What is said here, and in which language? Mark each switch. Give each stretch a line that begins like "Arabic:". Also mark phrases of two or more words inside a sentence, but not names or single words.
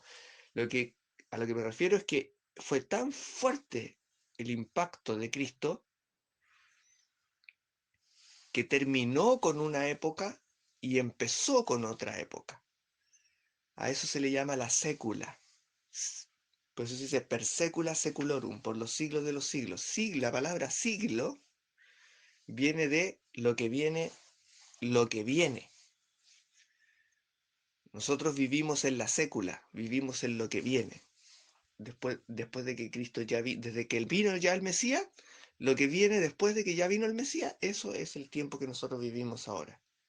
Spanish: A lo que me refiero es que fue tan fuerte el impacto de Cristo que terminó con una época y empezó con otra época. A eso se le llama la sécula. Por eso se dice
Latin: per secula seculorum,
Spanish: por los siglos de los siglos. La palabra siglo viene de lo que viene, lo que viene. Nosotros vivimos en la sécula, vivimos en lo que viene. Después de que Cristo desde que él vino ya el Mesías, lo que viene después de que ya vino el Mesías, eso es el tiempo que nosotros vivimos ahora.